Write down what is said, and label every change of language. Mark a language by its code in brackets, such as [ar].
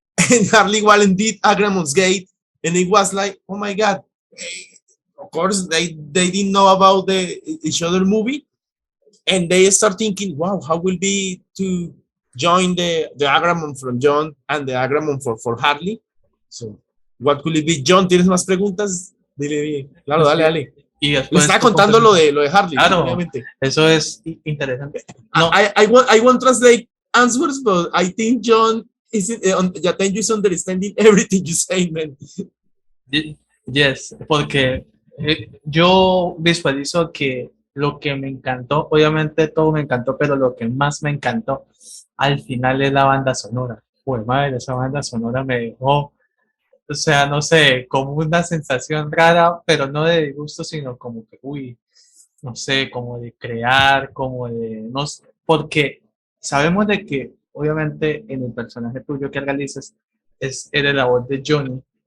[en] And Harley Wallen did Agramont's Gate, and it was like, oh my God. Of course, they didn't know about each other movie, and they start thinking, wow, how will be to join the Agramont from John and the Agramont for Harley? So, what could it be? [es] John, ¿tienes más preguntas? Dile, claro, dale. Y le estaba contando lo de Harley. Claro, obviamente. Eso es interesante. No. [en] I won't translate answers, but I think John Jatenjor is understanding everything you say, man. [es] Yes, porque yo visualizo que lo que me encantó, obviamente todo me encantó, pero lo que más me encantó al final es la banda sonora. Pues madre, esa banda sonora me dejó, o sea, no sé, como una sensación rara, pero no de disgusto, sino como que, uy, no sé, como de crear, como de, no sé, porque sabemos de que, obviamente, en el personaje tuyo que realizas, eres la voz de Johnny,